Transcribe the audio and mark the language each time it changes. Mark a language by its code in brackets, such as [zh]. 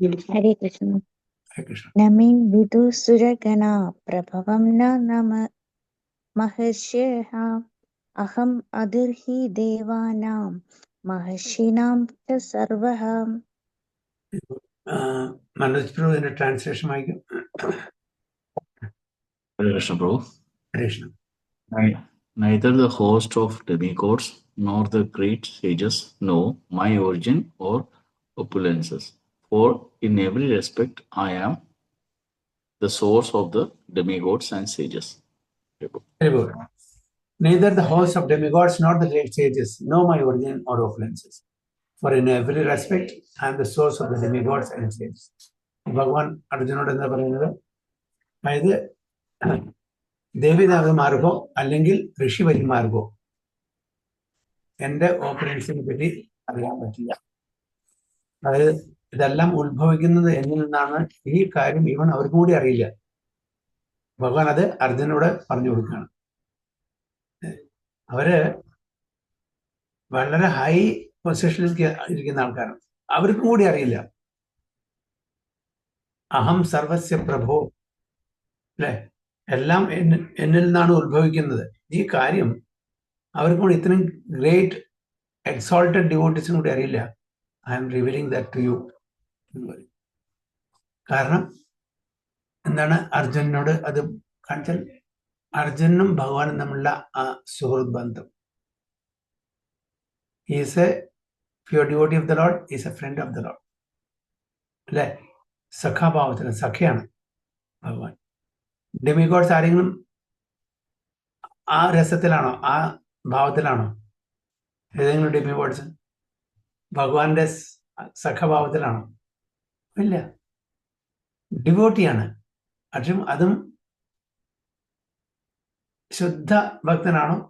[sa] हरे Krishna. [en] Hare Krishna. [sa] न मे विदुसुरगणा प्रभवं न महर्षयः अहम् अधिर्हि देवानां महर्षीणां च सर्वः. [en] Manoj Prabhu in a translation, Mike. Hare Krishna, Prabhu. Krishna. Neither the host of demigods nor the great sages know my origin or opulences, for in every respect I am the source of the demigods and sages. Very good. Neither the host of demigods nor the great sages know my origin or opulences. For in every respect, I am the source of the demigods and sages. [ml] ഭഗവാൻ അർജുനോട് എന്താ പറയുന്നത്? അതായത് ദേവിദേവന്മാർക്കോ അല്ലെങ്കിൽ ഋഷിവര്യന്മാർക്കോ എന്റെ ഓപ്പറൻസിനെ പറ്റി അറിയാൻ പറ്റില്ല. അതായത് ഇതെല്ലാം ഉത്ഭവിക്കുന്നത് എന്നിൽ നിന്നാണ്. ഈ കാര്യം ഇവൻ അവർക്കും കൂടി അറിയില്ല. ഭഗവാൻ അത് അർജുനോട് പറഞ്ഞു കൊടുക്കുകയാണ്. അവര് വളരെ ഹൈ പൊസിഷനിൽ ഇരിക്കുന്ന ആൾക്കാരാണ്. അവർക്കും കൂടി അറിയില്ല. [sa] അഹം സർവസ്യ പ്രഭോ, [ml] അല്ലെ, എല്ലാം എന്നിൽ നിന്നാണ് ഉത്ഭവിക്കുന്നത്. ഈ കാര്യം അവർക്കും കൂടി ഇത്രയും ഗ്രേറ്റ് എക്സോൾട്ടഡ് ഡിവോട്ടീസിനും കൂടി അറിയില്ല. [en] I am revealing that to you. [ml] കാരണം എന്താണ് അർജുനനോട് അത് കാണിച്ചാൽ അർജുനും ഭഗവാനും തമ്മിലുള്ള ആ സുഹൃത്ത് ബന്ധം. [en] He is a pure devotee of the Lord, he is a friend of the Lord. [ml] അല്ലെ, സഖാഭാവത്തിന് സഖയാണ് ഭഗവാൻ. ഡെമിഗോഡ്സ് ആരെങ്കിലും ആ രസത്തിലാണോ, ആ ഭാവത്തിലാണോ? ഏതെങ്കിലും ഡെമിഗോഡ്സ് ഭഗവാന്റെ സഖഭാവത്തിലാണോ? ഇല്ല, ഡിവോട്ടിയാണ്. പക്ഷെ അതും ശുദ്ധ ഭക്തനാണോ?